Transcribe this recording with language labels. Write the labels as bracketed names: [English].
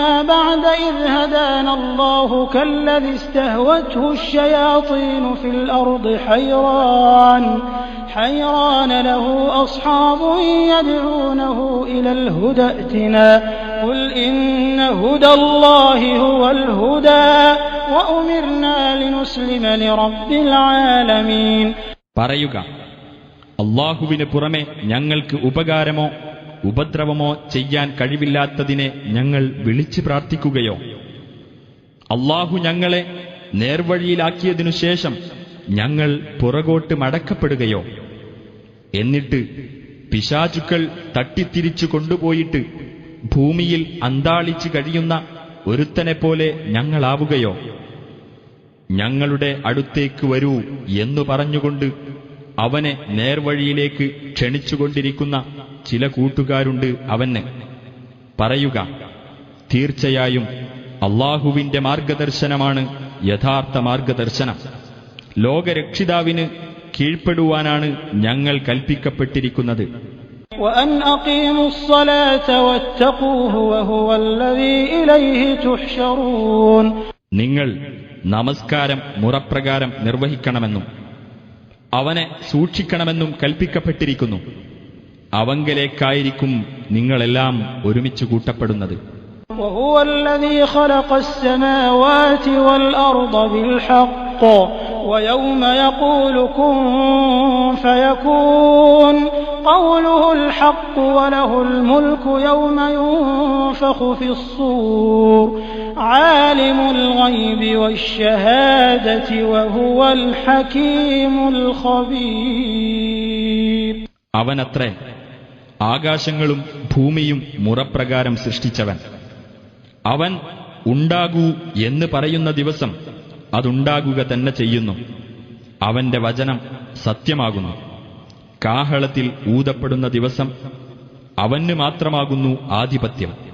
[Arabic] بعد إذ هدانا الله كالذي استهوته الشياطين في الأرض حيران له أصحاب يدعونه إلى الهدى ائتنا قل إن هدى الله هو الهدى وأمرنا لنسلم لرب العالمين. [Malayalam] പറയുക, അല്ലാഹുവിന് പുറമെ ഞങ്ങൾക്ക് ഉപകാരമോ ഉപദ്രവമോ ചെയ്യാൻ കഴിവില്ലാത്തതിനെ ഞങ്ങൾ വിളിച്ചു പ്രാർത്ഥിക്കുകയോ അല്ലാഹു ഞങ്ങളെ നേർവഴിയിലാക്കിയതിനു ശേഷം ഞങ്ങൾ പുറകോട്ട് മടക്കപ്പെടുകയോ എന്നിട്ട് പിശാചുക്കൾ തട്ടിത്തിരിച്ചു കൊണ്ടുപോയിട്ട് ഭൂമിയിൽ അന്താളിച്ച് കഴിയുന്ന ഒരുത്തനെപ്പോലെ ഞങ്ങളാവുകയോ? ഞങ്ങളുടെ അടുത്തേക്ക് വരൂ എന്നു പറഞ്ഞുകൊണ്ട് അവനെ നേർവഴിയിലേക്ക് ക്ഷണിച്ചുകൊണ്ടിരിക്കുന്ന ചില കൂട്ടുകാരുണ്ട് അവന്. പറയുക, തീർച്ചയായും അല്ലാഹുവിന്റെ മാർഗദർശനമാണ് യഥാർത്ഥ മാർഗദർശനം. ലോകരക്ഷിതാവിന് കീഴ്പ്പെടുവാനാണ് ഞങ്ങൾ കൽപ്പിക്കപ്പെട്ടിരിക്കുന്നത്. [Arabic] وأن أقيموا الصلاة واتقوه وهو الذي إليه تحشرون. [Malayalam] നിങ്ങൾ നമസ്കാരം മുറപ്രകാരം നിർവഹിക്കണമെന്നും അവനെ സൂക്ഷിക്കണമെന്നും കൽപ്പിക്കപ്പെട്ടിരിക്കുന്നു. അവങ്കലേക്കായിരിക്കും നിങ്ങളെല്ലാം ഒരുമിച്ച് കൂട്ടപ്പെടുന്നത്. [Arabic] وهو الذي خلق السماوات والأرض بالحق ويوم يقول كن فيكون قوله الحق وله الملك يوم ينفخ في الصور عالم الغيب والشهادة وهو الحكيم الخبير. [Malayalam] അവനത്രേ ആകാശങ്ങളും ഭൂമിയും മുറപ്രകാരം സൃഷ്ടിച്ചവൻ. അവൻ ഉണ്ടാകൂ എന്ന് പറയുന്ന ദിവസം അതുണ്ടാകുക തന്നെ ചെയ്യുന്നു. അവന്റെ വചനം സത്യമാകുന്നു. കാഹളത്തിൽ ഊതപ്പെടുന്ന ദിവസം അവന് മാത്രമാകുന്നു ആധിപത്യം.